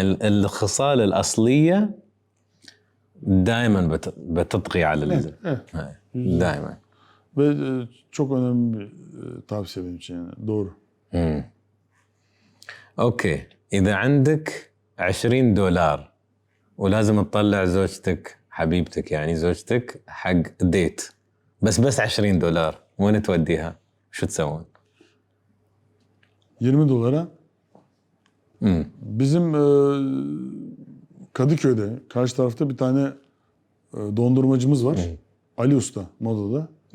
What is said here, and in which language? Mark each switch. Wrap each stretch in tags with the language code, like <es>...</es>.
<ar>الخصال الأصلية دائما بتطغي على هاي. دائما.</ar> <tr>Ve çok önemli bir tavsiye benim için yani. Doğru.</tr> <ar>اوكي اذا عندك $20 ولازم تطلع زوجتك حبيبتك يعني زوجتك حق ديت بس $20 وين توديها؟ شو تسوون؟</ar> <tr>$20 bizim Kadıköy'de karşı tarafta bir tane dondurmacımız var. Ali Usta Moda'da.</tr>